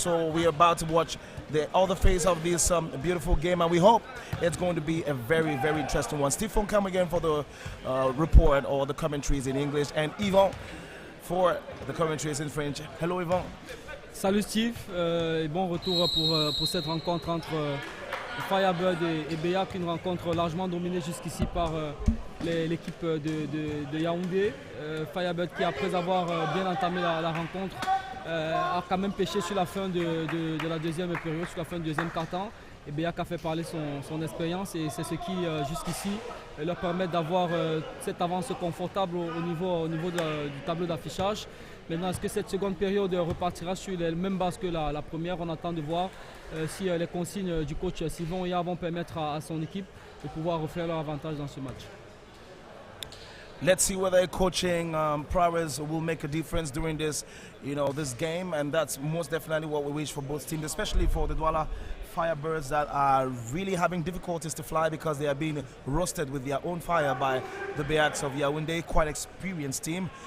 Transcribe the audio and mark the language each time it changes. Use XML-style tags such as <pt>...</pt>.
<en>So we're about to watch the other phase of this beautiful game, and we hope it's going to be a very, very interesting one. Steve Fonkam again for the report or the commentaries in English, and Yvon for the commentaries in French. Hello, Yvon.</en> <fr>Salut Steve, et bon retour pour cette rencontre entre Firebird et BEAC, une rencontre largement dominée jusqu'ici par l'équipe de Yaoundé. Firebird qui, après avoir bien entamé la rencontre, a quand même pêché sur la fin de la deuxième période, sur la fin du deuxième quart-temps. Et BEAC a fait parler son expérience et c'est ce qui, jusqu'ici, leur permet d'avoir cette avance confortable au niveau du tableau d'affichage. Maintenant, est-ce que cette seconde période repartira sur les mêmes bases que la première? On attend de voir si les consignes du coach Sylvain Oya vont permettre à son équipe de pouvoir refaire leur avantage dans ce match.</fr> <en>Let's see whether coaching prowess will make a difference during this game, and that's most definitely what we wish for both teams, especially for the Douala Firebirds that are really having difficulties to fly because they are being roasted with their own fire by the BEACs of Yaoundé, quite experienced team.</en>